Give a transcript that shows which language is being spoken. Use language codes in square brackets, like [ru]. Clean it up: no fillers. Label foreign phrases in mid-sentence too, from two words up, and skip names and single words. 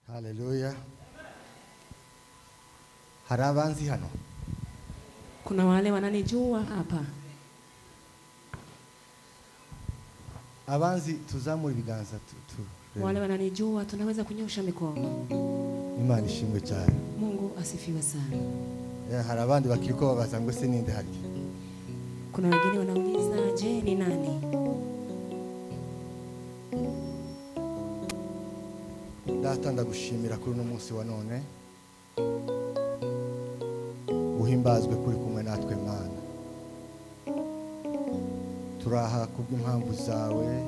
[rw] Haleluya. Hari abanzi hano? [sw] Kuna wale wananijua hapa. [rw] Abanzi tuzamura ibiganza [sw] Wale wananijua tunaweza kunyosha mikono. [rw] Imana ishimwe cyane. [sw] Mungu asifiwe sana. [rw] Hari abandi bakiriko babaza ngo se ninde hari? [sw] Kuna wengine wanauliza je ni nani? [rw] Data ndagushimira kuri uno munsi wa none. Uhimbazwe kuri kumwe natwe Mana. Turaha kubw'impamvu zawe.